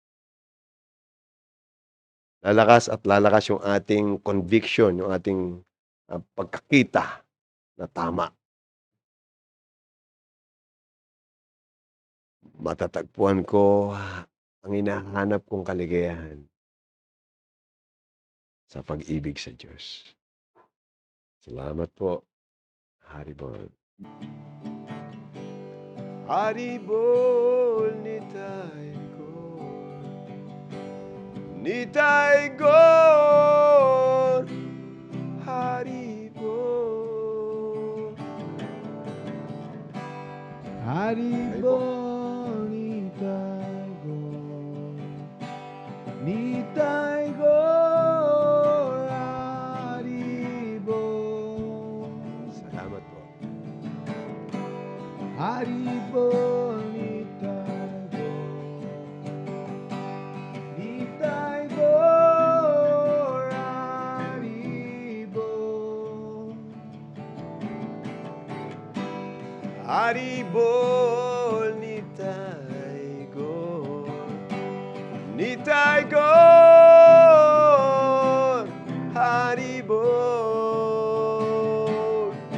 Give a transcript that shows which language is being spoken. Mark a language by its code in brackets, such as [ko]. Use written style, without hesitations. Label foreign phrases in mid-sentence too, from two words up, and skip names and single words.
[tl] Lalakas at lalakas yung ating conviction, yung ating pagkakita na tama. Matatagpuan ko ang hinahanap kong kaligayahan sa pag-ibig sa Diyos. Salamat po. Haribol. Haribol ni Taigor, Haribol. Haribol ni Taigor, Haribol. Salamat po. Haribol ni Taigor, Haribol. Haribol ni Taigor, Haribol.